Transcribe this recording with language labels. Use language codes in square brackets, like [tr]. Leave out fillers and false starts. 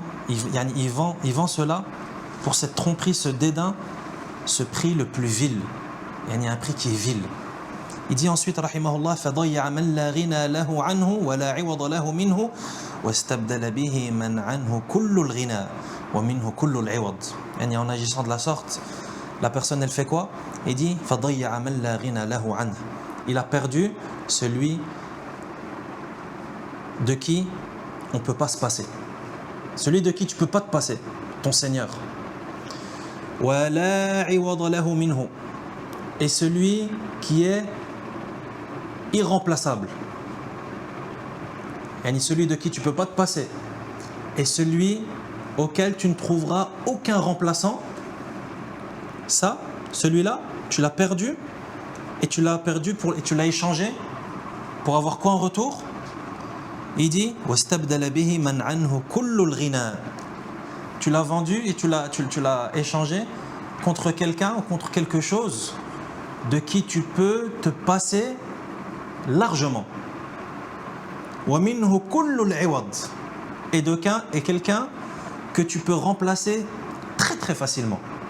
[fr] Il vend cela pour cette tromperie, ce dédain, ce prix le plus vil. Il y a un prix qui est vil. Il dit ensuite, [ar] rahimahullah, فَضَيَّعَ مَنْ لَا غِنَى لَهُ عَنْهُ وَلَا عِوَضَ لَهُ مِنْهُ وَاسْتَبْدَلَ بِهِ مَنْ عَنْهُ كُلُّ الْغِنَى وَمِنْهُ كُلُّ الْعِوَضِ. [fr] En agissant de la sorte, la personne, elle fait quoi? Il dit, [ar] فَضَيَّعَ مَنْ لَا غِنَى لَهُ عَنْهُ. [fr] Il a perdu celui de qui on ne peut pas se passer. Celui de qui tu ne peux pas te passer, ton Seigneur. [ar] وَلَا عِوَضَ لَهُ مِنْهُ. [fr] Et celui qui est irremplaçable. Celui de qui tu ne peux pas te passer. Et celui auquel tu ne trouveras aucun remplaçant. Ça, celui-là, tu l'as perdu. Et tu l'as échangé pour avoir quoi en retour? Il dit [ar] وَاسْتَبْدَلَ بِهِ مَنْ عَنْهُ كُلُّ الْغِنَى. [fr] Tu l'as vendu et tu l'as échangé contre quelqu'un ou contre quelque chose de qui tu peux te passer largement. [ar] وَمِنْهُ كُلُّ الْعِوَضِ. [fr] Et quelqu'un que tu peux remplacer très très facilement.